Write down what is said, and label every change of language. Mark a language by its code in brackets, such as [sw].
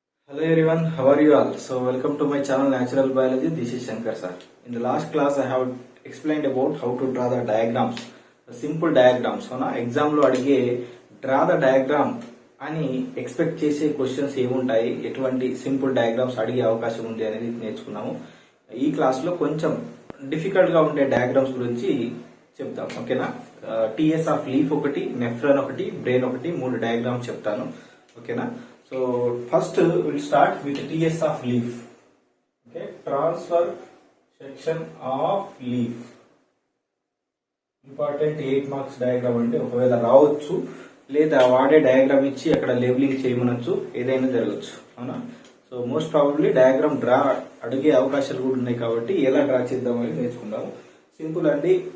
[en] Hello everyone, how are you all? So welcome to my channel Natural Biology. This is Shankar sir. In the last class I have explained about how to draw the diagrams, the simple diagrams. [te] అవునా exam లో అడిగే [en] draw the diagram [te] అని expect చేసే questions ఏముంటాయి, ఎటువంటి simple diagrams అడిగే అవకాశం ఉంది అనేది నేర్చుకున్నాము. ఈ క్లాస్ లో కొంచెం డిఫికల్ట్ గా ఉండే డయాగ్రామ్స్ గురించి చెప్తాం. ఓకేనా? టీఎస్ ఆఫ్ లీఫ్ ఒకటి, నెఫ్రాన్ ఒకటి, బ్రెయిన్ ఒకటి, 3 డయాగ్రామ్స్ చెప్తాను. ఓకేనా? [en] So first we'll start with TS of leaf. Okay, transfer section of leaf. [te] Important 8 marks diagram అంటే ఒకవేళ రావచ్చు, లేదా వాడే డయాగ్రామ్ ఇచ్చి అక్కడ లేబులింగ్ చేయమనొచ్చు, ఏదైనా జరగచ్చు. అవునా? [en] so most probably [te] diagram draw అడిగే అవకాశాలు కూడా ఉన్నాయి కాబట్టి ఎలా డ్రా చేద్దామని నేర్చుకుందాము. సింపుల్ అండి.